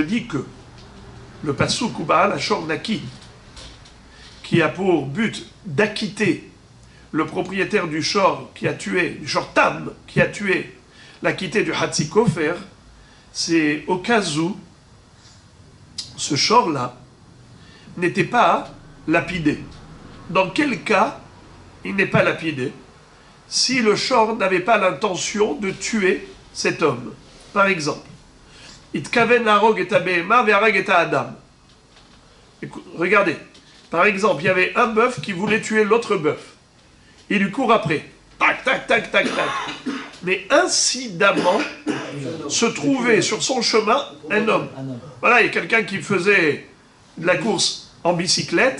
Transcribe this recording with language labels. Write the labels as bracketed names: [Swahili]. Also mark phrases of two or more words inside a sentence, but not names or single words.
[French] dis que le pasuk [Hebrew] ובעל השור נקי, [French] qui a pour but d'acquitter le propriétaire du shor qui a tué, du [Hebrew] שור תם [French] qui a tué, l'acquitté du [Hebrew] חצי כופר, [French] c'est au cas où ce shor-là n'était pas lapidé. Dans quel cas il n'est pas lapidé? Si le shor n'avait pas l'intention de tuer cet homme. Par exemple, [Hebrew] נתכוון להרוג את הבהמה והרג את האדם. [French] Regardez, par exemple, il y avait un bœuf qui voulait tuer l'autre bœuf. Il lui court après. Tac, tac, tac, tac, tac. Mais incidemment, se trouvait sur son chemin un homme. Voilà, il y a quelqu'un qui faisait de la course en bicyclette.